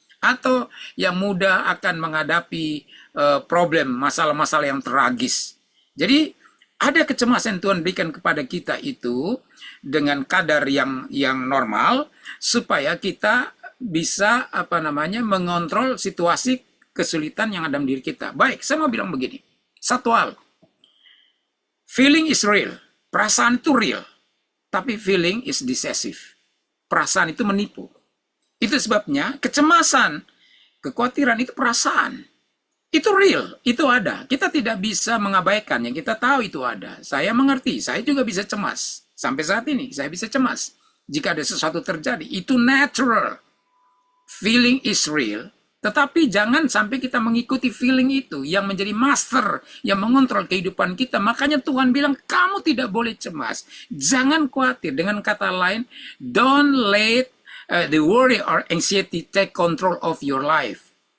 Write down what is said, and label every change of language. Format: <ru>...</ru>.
<id>Atau yang mudah akan menghadapi problem, masalah-masalah yang tragis. Jadi ada kecemasan Tuhan berikan kepada kita itu dengan kadar yang normal, supaya kita bisa mengontrol situasi kesulitan yang ada di diri kita. Baik, saya mau bilang begini. Satu hal,</id> <en>feeling is real,</en> <id>perasaan itu real, tapi</id> <en>feeling is deceive.</en> <id>Perasaan itu menipu. Itu sebabnya kecemasan, kekhawatiran itu perasaan. Itu real, itu ada. Kita tidak bisa mengabaikannya, kita tahu itu ada. Saya mengerti, saya juga bisa cemas. Sampai saat ini, saya bisa cemas. Jika ada sesuatu terjadi, itu natural.</id> <en>Feeling is real,</en> <id>Tetapi jangan sampai kita mengikuti feeling itu yang menjadi master, yang mengontrol kehidupan kita. Makanya Tuhan bilang, kamu tidak boleh cemas. Jangan khawatir. Dengan kata lain,</id> <en>don't let the worry or anxiety take control of your life.</en>